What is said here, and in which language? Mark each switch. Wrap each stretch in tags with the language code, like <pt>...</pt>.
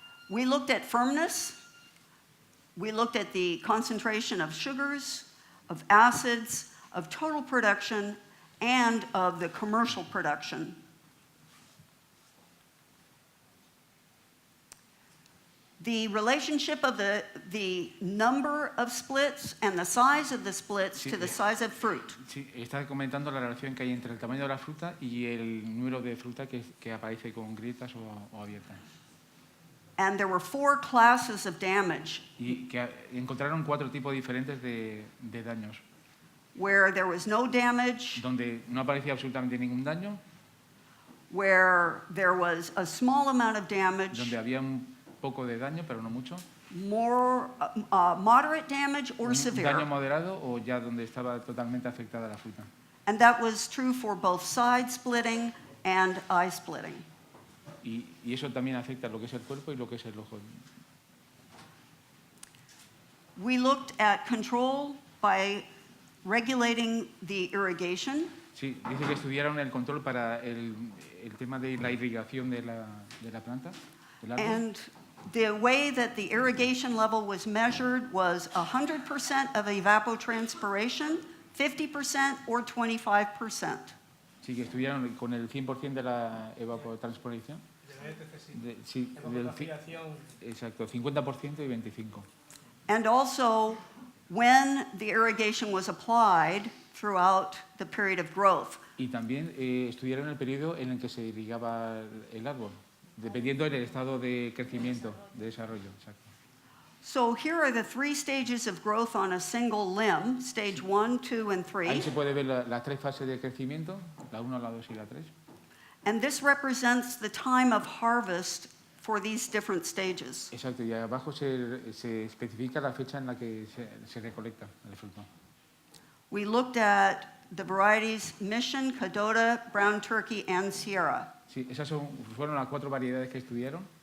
<en>We looked at firmness. We looked at the concentration of sugars, of acids, of total production, and of the commercial production. The relationship of the number of splits and the size of the splits to the size of fruit.</en> <es>Sí, está comentando la relación que hay entre el tamaño de la fruta y el número de fruta que aparece con grietas o abiertas.</es> <en>And there were 4 classes of damage.</en> <es>Y que encontraron 4 tipos diferentes de daños.</es> <en>Where there was no damage,</en> <es>Donde no aparecía absolutamente ningún daño,</es> <en>where there was a small amount of damage,</en> <es>donde había un poco de daño, pero no mucho,</es> <en>more moderate damage, or</en> <es>un</es> <en>severe.</en> <es>daño moderado o ya donde estaba totalmente afectada la fruta.</es> <en>And that was true for both side splitting and eye splitting.</en> <es>Y eso también afecta lo que es el cuerpo y lo que es el ojo.</es> <en>We looked at control by regulating the irrigation.</en> <es>Sí, dice que estudiaron el control para el tema de la irrigación de la planta, del árbol.</es> <en>And the way that the irrigation level was measured was 100% of evapotranspiration, 50%, or 25%.</en> <es>Sí, que estudiaron con el 100% de la evapotranspiración. Sí, exacto, 50% y 25%.</es> <en>And also when the irrigation was applied throughout the period of growth.</en> <es>Y también estudiaron el periodo en el que se irrigaba el árbol, dependiendo del estado de crecimiento, de desarrollo. Exacto.</es> <en>So here are the 3 stages of growth on a single limb, stage 1, 2, and 3.</en> <es>Ahí se puede ver las 3 fases de crecimiento, la 1, la 2 y la 3.</es> <en>And this represents the time of harvest for these different stages.</en> <es>Exacto, y abajo se especifica la fecha en la que se recolecta el fruto.</es> <en>We looked at the varieties Mission, Cadota, Brown Turkey, and Sierra.</en> <es>Sí, esas fueron las 4 variedades que estudiaron.</es>